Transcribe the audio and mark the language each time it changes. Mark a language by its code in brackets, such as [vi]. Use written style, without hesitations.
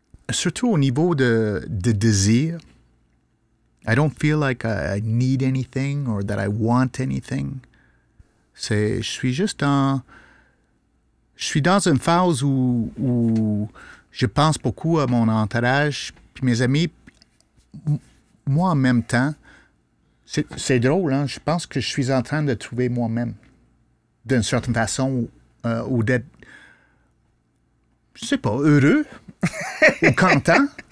[fr] Surtout au niveau de désir. [en] I don't feel like I need anything or that I want anything. [fr] Je suis dans une phase où je pense beaucoup à mon entourage, puis mes amis. Moi, en même temps, c'est drôle, hein? Je pense que je suis en train de trouver moi-même, d'une certaine façon, ou d'être, je sais pas, heureux ou content.